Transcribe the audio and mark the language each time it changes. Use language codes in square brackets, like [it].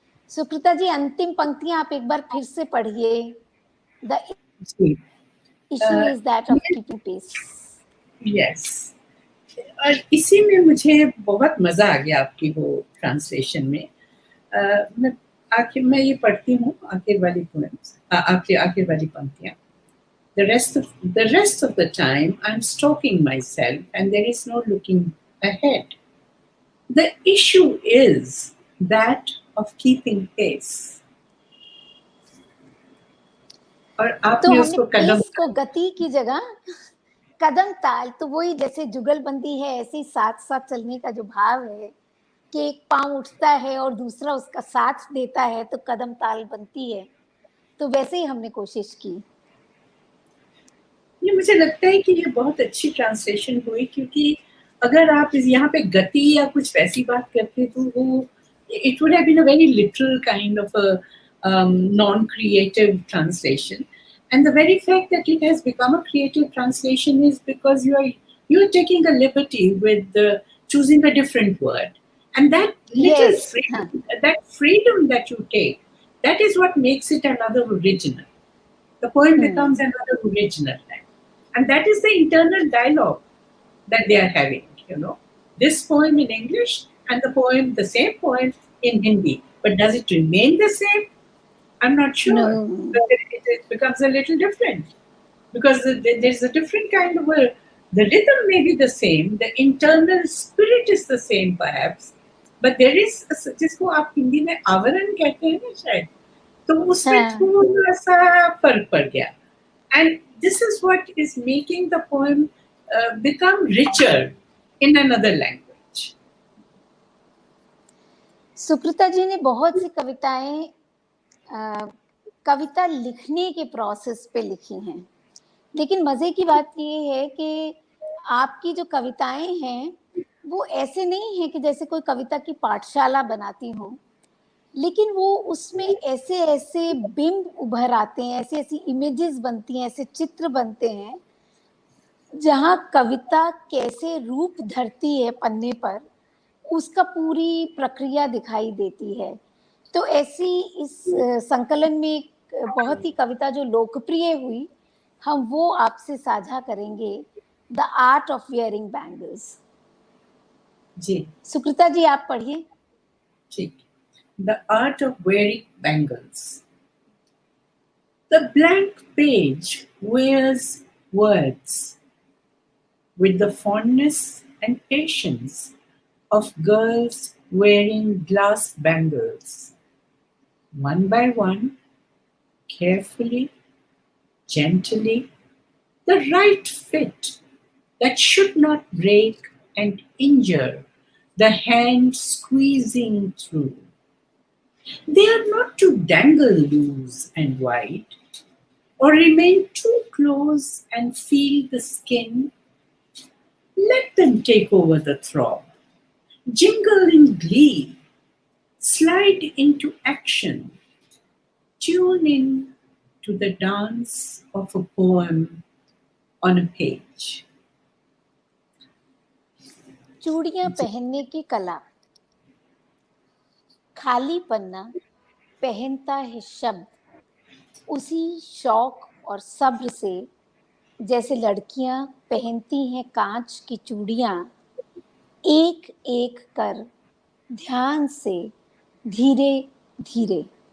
[hi] सुकृता जी, अंतिम पंक्तियां आप एक बार फिर से पढ़िए। [en] The issue is that of keeping pace. [hi] Yes, और इसी में मुझे बहुत मजा आ गया आपकी वो ट्रांसलेशन में। मैं ये पढ़ती हूँ आखिर वाली पोएम्स, आखिर वाली पंक्तियां। [en] The rest of the time, I'm stalking myself, and there is no looking ahead. The issue is that of keeping pace. [hi] और आपने उसको कदम को गति की जगह कदम ताल, तो वही जैसे जुगलबंदी है ऐसे ही साथ साथ चलने का जो भाव है कि एक पांव उठता है और दूसरा उसका साथ देता है तो कदम ताल बनती है। तो वैसे ही हमने कोशिश की। ये मुझे लगता है कि ये बहुत अच्छी ट्रांसलेशन हुई, क्योंकि अगर आप यहाँ पे गति या कुछ वैसी बात करते तो वो [en] it would have been a very literal kind of a non-creative translation. And the very fact that it has become a creative translation is because you're taking a liberty with choosing a different word. And that little freedom, that freedom that you take, that is what makes it another original. The poem becomes another original. And that is the internal dialogue that they are having, you know. This poem in English and the same poem in Hindi. But does it remain the same? I'm not sure. No. But it becomes a little different. Because there's a different kind of the rhythm may be the same, the internal spirit is the same perhaps, but there is [hi] जिसको आप हिंदी में आवरण कहते हैं ना शायद, तो उसमें थोड़ा सा फर्क पड़ गया. [en] And this is what is making the poem become richer in another language. [hi] Sukrita जी ने बहुत सी कविताएं कविता लिखने के प्रोसेस पे लिखी हैं, लेकिन मजे की बात ये है कि आपकी जो कविताएं हैं वो ऐसे नहीं है कि जैसे कोई कविता की पाठशाला बनाती हो, लेकिन वो उसमें ऐसे ऐसे बिंब उभर आते हैं, ऐसी ऐसी इमेजेस बनती हैं, ऐसे चित्र बनते हैं जहाँ कविता कैसे रूप धरती है पन्ने पर, उसका पूरी प्रक्रिया दिखाई देती है. तो ऐसी इस संकलन में एक बहुत ही कविता जो लोकप्रिय हुई, हम वो आपसे साझा करेंगे, the art of wearing bangles. जी सुकृता जी आप पढ़िए. ठीक. [en] The art of wearing bangles. The blank page wears words with the fondness and patience of girls wearing glass bangles. One by one, carefully, gently, the right fit that should not break and injure the hand squeezing through. They are not to dangle loose and wide, or remain too close and feel the skin. Let them take over the throb, jingle in glee, slide into action, tune in to the dance of a poem on a page. [hi] चूड़ियां पहनने की कला, खाली पन्ना पहनता है शब्द उसी शौक और सब्र से जैसे लड़कियां पहनती हैं कांच की चूड़ियां, एक एक कर ध्यान से धीरे धीरे,